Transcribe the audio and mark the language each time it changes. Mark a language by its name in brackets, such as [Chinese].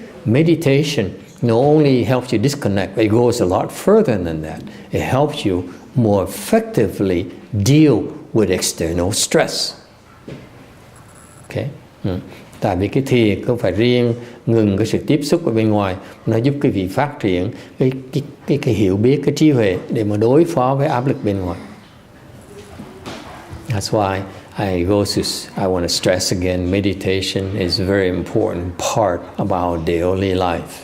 [English] Meditation not only helps you disconnect, it goes a lot further than that. It helps you more effectively deal with external stress. Okay. [Vietnamese] Tại vì cái thiền không phải riêng ngừng cái sự tiếp xúc ở bên ngoài, nó giúp quý vị phát triển cái hiểu biết, cái trí huệ để mà đối phó với áp lực bên ngoài. [English] That's why I want to stress again, meditation is a very important part of our daily life.